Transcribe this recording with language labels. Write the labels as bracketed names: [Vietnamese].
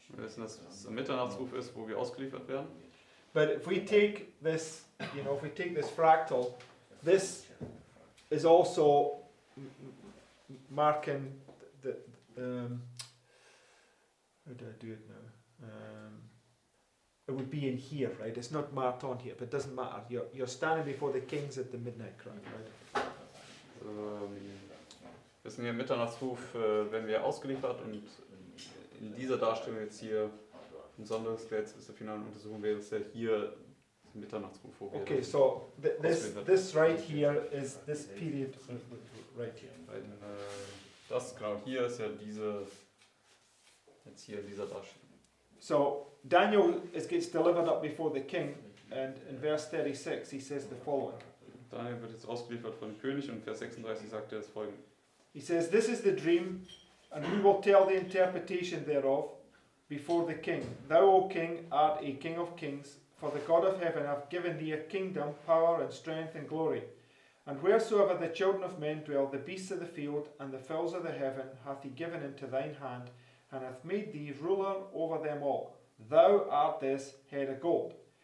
[German] Wir wissen, dass es ein Mitternachtsruf ist, wo wir ausgeliefert werden. [English] But if we take this, if we take this fractal, this is also marking the how do I do it now? It would be in here, right? It's not marked on here, but it doesn't matter. You're standing before the kings at the midnight cry, right? [German] Wir sind hier im Mitternachtsruf, werden wir ausgeliefert und in dieser Darstellung jetzt hier im Sonntagsgesetz bis zur finalen Untersuchung wäre es ja hier im Mitternachtsruf. [English] Okay, so this right here is this period right here. [German] Das genau hier ist ja jetzt hier in dieser Darstellung. [English] So Daniel gets delivered up before the king, and in verse 36 he says the following. [German] Daniel wird jetzt ausgeliefert von dem König und Vers 36 sagt er das folgende. [English] He says, "This is the dream, and we will tell the interpretation thereof before the king. Thou, O king, art a king of kings, for the God of heaven hath given thee a kingdom, power, and strength, and glory. And wheresoever the children of men dwell, the beasts of the field, and the fowls of the heaven, hath he given into thine hand, and hath made thee ruler over them all. Thou art this head of gold.